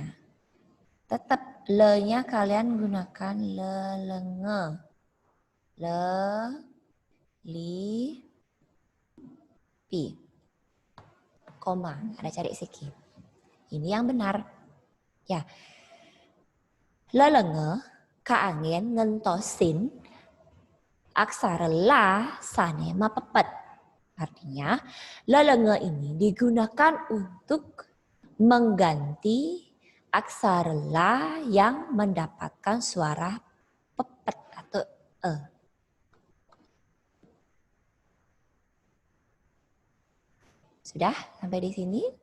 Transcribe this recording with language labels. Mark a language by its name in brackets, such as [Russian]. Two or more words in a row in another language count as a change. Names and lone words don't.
[Indonesian] Tetap le-nya kalian gunakan lelenge. Pi. Koma, ada cari sedikit. Ini yang benar. Ya. [Balinese] Lelenge kaangin ngentosin aksara la sane mapepet. [Indonesian] Artinya lelenge ini digunakan untuk mengganti aksara la yang mendapatkan suara pepet atau e. Sudah sampai di sini?